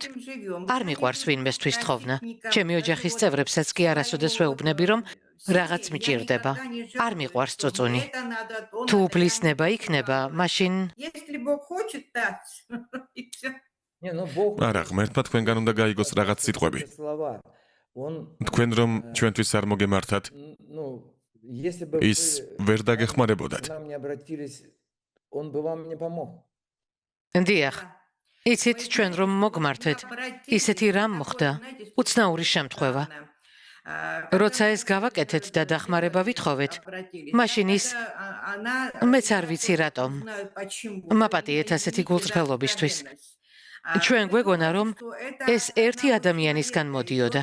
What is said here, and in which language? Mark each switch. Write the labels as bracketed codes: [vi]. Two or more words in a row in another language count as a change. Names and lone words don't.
[ka] არ მიყვარს ვინმესთვის თხოვნა. ჩემი ოჯახის წევრებსაც კი არასოდეს ვეუბნები, რომ რაღაც მიჭირდება. არ მიყვარს წუწუნი. თუ უფლისნება იქნება, მაშინ არა, ღმერთმა თქვენგან უნდა გაიგოს რაღაც სიტყვები. თქვენ რომ ჩვენთვის არ მოგემართათ, [ru] Ну, если бы [ka] ის ვერ დაგეხმარებოდათ. [ru] к нам не обратились, он бы вам не помог. [ka] დიახ, იცით ჩვენ რომ მოგმართეთ, ისეთი რამ მოხდა, უცნაური შემთხვევა. როცა ეს გავაკეთეთ და დახმარება ვითხოვეთ, მაშინ ის მეც არ ვიცი რატომ. მაპატიეთ ასეთი გულწრფელობისთვის. ჩვენ გვეგონა რომ ეს ერთი ადამიანისგან მოდიოდა.